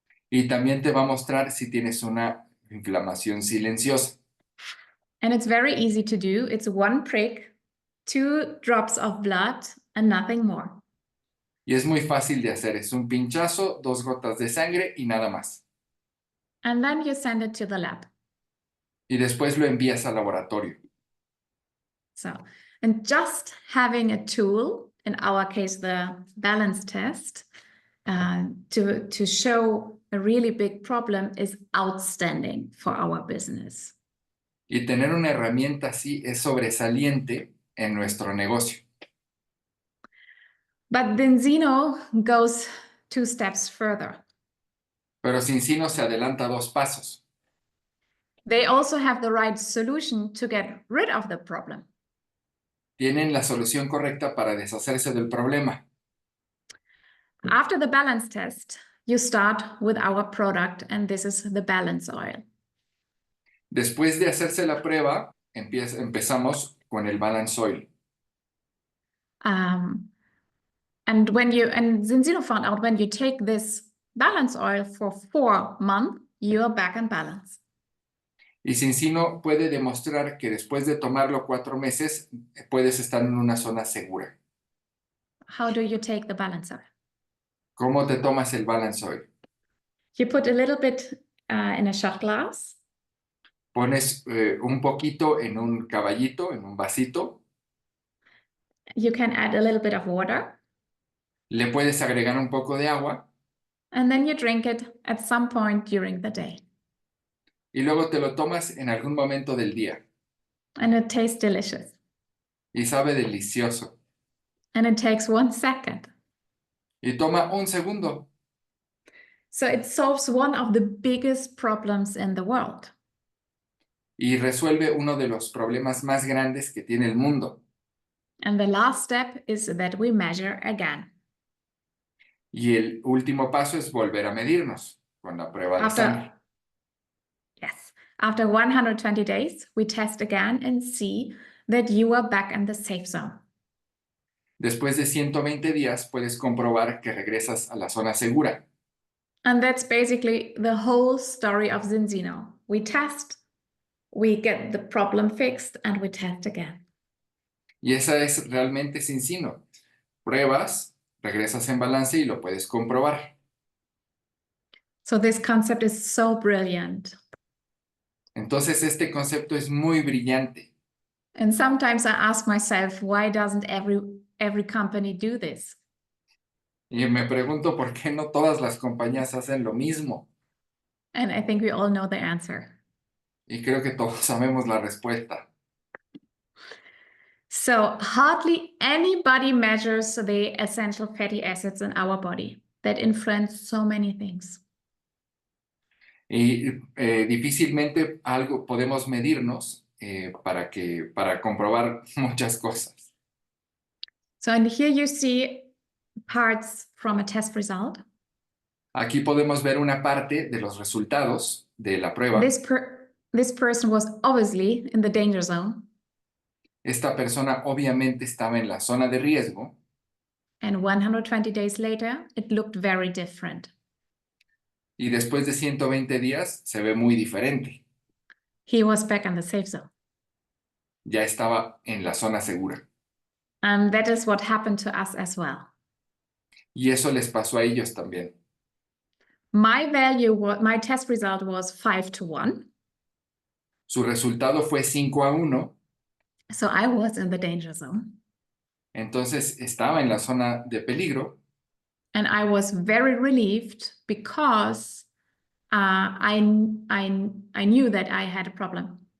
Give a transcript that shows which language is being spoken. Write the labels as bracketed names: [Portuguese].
[Spanish] Y también te va a mostrar si tienes una inflamación silenciosa. [English] And it's very easy to do. It's one prick, 2 drops of blood, and nothing more. [Spanish] Y es muy fácil de hacer. Es un pinchazo, 2 gotas de sangre y nada más. [English] And then you send it to the lab. [Spanish] Y después lo envías al laboratorio. [English] So, and just having a tool, in our case, the balance test, to show a really big problem is outstanding for our business. [Spanish] Y tener una herramienta así es sobresaliente en nuestro negocio. [English] But then Zeno goes 2 steps further. [Spanish] Pero Zinzino se adelanta 2 pasos. [English] They also have the right solution to get rid of the problem. [Spanish] Tienen la solución correcta para deshacerse del problema. [English] After the balance test, you start with our product, and this is the balance oil. [Spanish] Después de hacerse la prueba, empezamos con el balance oil. [English] And Zinzino found out when you take this balance oil for 4 months, you're back in balance. [Spanish] Y Zinzino puede demostrar que después de tomarlo 4 meses, puedes estar en una zona segura. [English] How do you take the balance oil? [Spanish] ¿Cómo te tomas el balance oil? [English] You put a little bit in a shot glass. [Spanish] Pones un poquito en un caballito, en un vasito. [English] You can add a little bit of water. [Spanish] Le puedes agregar un poco de agua. [English] And then you drink it at some point during the day. [Spanish] Y luego te lo tomas en algún momento del día. [English] And it tastes delicious. [Spanish] Y sabe delicioso. [English] And it takes 1 second. [Spanish] Y toma un segundo. [English] So it solves one of the biggest problems in the world. [Spanish] Y resuelve uno de los problemas más grandes que tiene el mundo. [English] And the last step is that we measure again. [Spanish] Y el último paso es volver a medirnos con la prueba de sangre. [English] After 120 days, we test again and see that you are back in the safe zone. [Spanish] Después de 120 días puedes comprobar que regresas a la zona segura. [English] And that's basically the whole story of Zinzino. We test, we get the problem fixed, and we test again. [Spanish] Y esa es realmente Zinzino. Pruebas, regresas en balance y lo puedes comprobar. [English] So this concept is so brilliant. [Spanish] Entonces este concepto es muy brillante. [English] And sometimes I ask myself, why doesn't every company do this? [Spanish] Y me pregunto por qué no todas las compañías hacen lo mismo. [English] And I think we all know the answer. [Spanish] Y creo que todos sabemos la respuesta. [English] So hardly anybody measures the essential fatty acids in our body that influence so many things. [Spanish] Y difícilmente algo podemos medirnos para comprobar muchas cosas. [English] So and here you see parts from a test result. [Spanish] Aquí podemos ver una parte de los resultados de la prueba. [English] This person was obviously in the danger zone. [Spanish] Esta persona obviamente estaba en la zona de riesgo. [English] And 120 days later, it looked very different. [Spanish] Y después de 120 días se ve muy diferente. [English] He was back in the safe zone. [Spanish] Ya estaba en la zona segura. [English] And that is what happened to us as well. [Spanish] Y eso les pasó a ellos también. [English] My test result was 5-1. [Spanish] Su resultado fue 5-1. [English] So I was in the danger zone. [Spanish] Entonces estaba en la zona de peligro. [English] And I was very relieved because I knew that I had a problem.